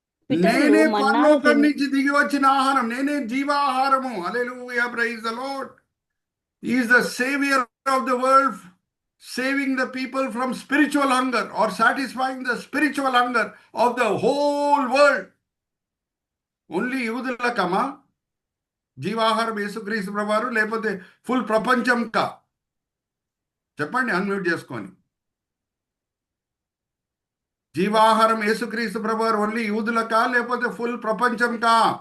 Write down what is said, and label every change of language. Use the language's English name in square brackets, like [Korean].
[Telugu] నేనే పరలోకం నుంచి దిగి వచ్చిన ఆహారం, నేనే జీవాహారము. [English] Hallelujah, praise the Lord. He is the savior of the world, saving the people from spiritual hunger or satisfying the spiritual hunger of the whole world. [Telugu] Only యూదులకమా జీవాహారం యేసుక్రీస్తు ప్రభువారు, లేకపోతే ఫుల్ ప్రపంచం కా? చెప్పండి అన్మ్యూట్ చేసుకొని. జీవాహారం యేసుక్రీస్తు ప్రభువారు ఓన్లీ యూదులకా, లేకపోతే ఫుల్ ప్రపంచం కా?